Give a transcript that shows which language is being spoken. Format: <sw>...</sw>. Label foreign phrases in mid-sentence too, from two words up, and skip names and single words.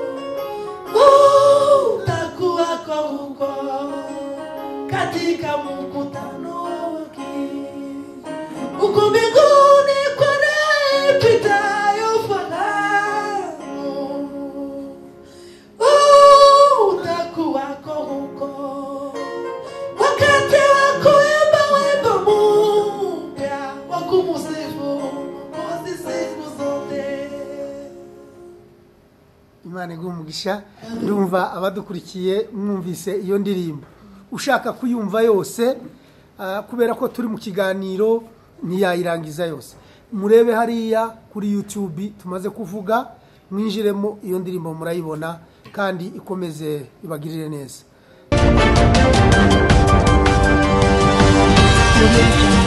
<sw>utakuwako huko katika mkutano wake uko mbinguni kwenye ipitayo fahamu, utakuwako huko wakati wa kuimba wimbo mpya wa kumusifu kwa siku zote.</sw> <rw>Imana igumugisha. Ndumva abadukurikiye mwumvise iyo ndirimbo. Ushaka kuyumva yose kubera ko turi mu kiganiro ntiyayirangiza yose, murebe hariya kuri YouTube tumaze kuvuga mwinjiremo iyo ndirimbo murayibona kandi ikomeze ibagirire neza.</rw>